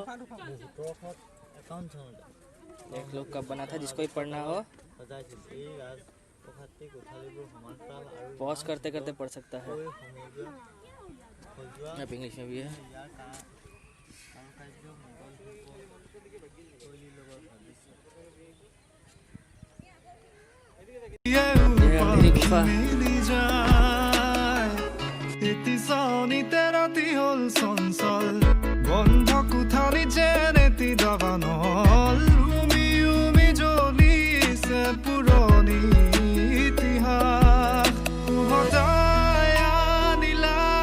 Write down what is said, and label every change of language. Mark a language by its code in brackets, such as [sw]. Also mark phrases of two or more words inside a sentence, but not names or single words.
[hi] देख लो कब बना था, जिसको भी पढ़ना हो पॉज करते करते पढ़ सकता है। यहाँ पे इंग्लिश में भी है। ये अंधेरी गुफा। [as] মিলি যায় এটি চাউনিতে ৰাতি হ'ল চঞ্চল বন্ধ কোঠালি যেন এটি দাবানল উমি উমি জ্বলিছে পুৰণি ইতিহাস উভতাই আনিলা